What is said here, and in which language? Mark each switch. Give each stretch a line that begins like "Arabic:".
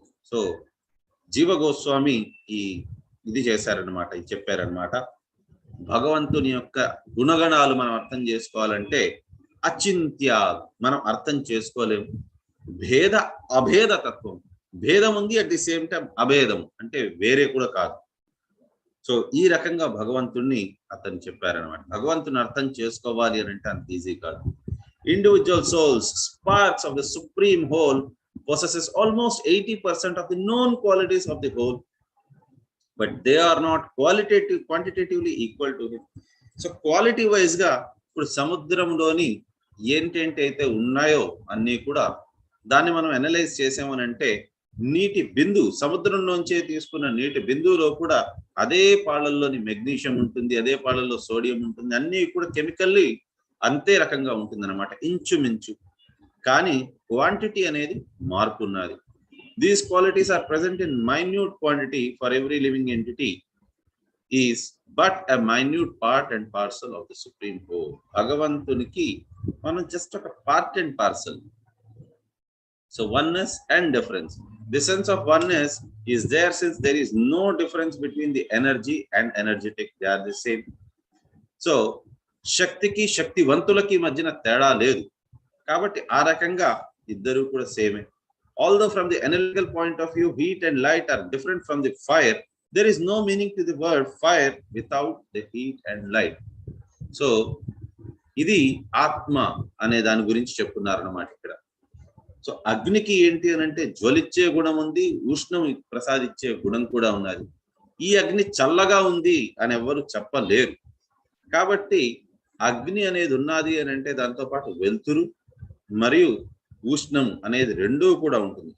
Telugu: So జీవ గోస్వామి ఇది చేశారనమాట, ఇది చెప్పారనమాట, భగవంతుని యొక్క గుణగణాలు మనం అర్థం చేసుకోవాలంటే అచింత్య మనం అర్థం చేసుకోలేము, భేద అభేద తత్వం భేదం ఉంది,
English: at the same time
Telugu: అభేదం అంటే వేరే కూడా కాదు. సో ఈ రకంగా భగవంతుణ్ణి అతను చెప్పారనమాట. భగవంతుని అర్థం చేసుకోవాలి అని అంటే అంత ఈజీ కాదు.
English: Individual souls, sparks of the supreme whole, possesses almost 80% of the known qualities of the whole, but they are not quantitatively equal to him.
Telugu: So quality wise గా ఇప్పుడు సముద్రంలోని ఏంటైతే ఉన్నాయో అన్నీ కూడా దాన్ని మనం అనలైజ్ చేసామనంటే నీటి బిందువు, సముద్రంలోంచే తీసుకున్న నీటి బిందువులో కూడా అదే పాళ్ళల్లోని మెగ్నీషియం ఉంటుంది, అదే పాళ్ళల్లో సోడియం ఉంటుంది, అన్నీ కూడా కెమికల్లీ అంతే రకంగా ఉంటుంది అనమాట, ఇంచుమించు. కానీ క్వాంటిటీ అనేది మార్పు ఉన్నది.
English: These qualities are present in minute quantity for every living entity is but a minute part and parcel of the supreme whole.
Telugu: భగవంతునికి మనం జస్ట్ ఒక part and parcel.
English: So oneness and difference. The sense of oneness is there since there is no difference between the energy and energetic. They are the same.
Telugu: So శక్తికి శక్తివంతులకి మధ్యన తేడా లేదు కాబట్టి ఆ రకంగా ఇద్దరు కూడా సేమే.
English: Although from the analytical point of view heat and light are different from the fire, there is no meaning to the word fire without the heat and light.
Telugu: So ఇది ఆత్మ అనే దాని గురించి చెప్తున్నారు అన్నమాట ఇక్కడ. సో అగ్నికి ఏంటి అని అంటే జ్వలిచ్చే గుణం ఉంది, ఉష్ణం ప్రసాదించే గుణం కూడా ఉన్నది. ఈ అగ్ని చల్లగా ఉంది అని ఎవరు చెప్పలేరు. కాబట్టి అగ్ని అనేది ఉన్నది అని అంటే దాంతో పాటు వెలుతురు మరియు ఉష్ణం అనేది రెండూ కూడా ఉంటుంది.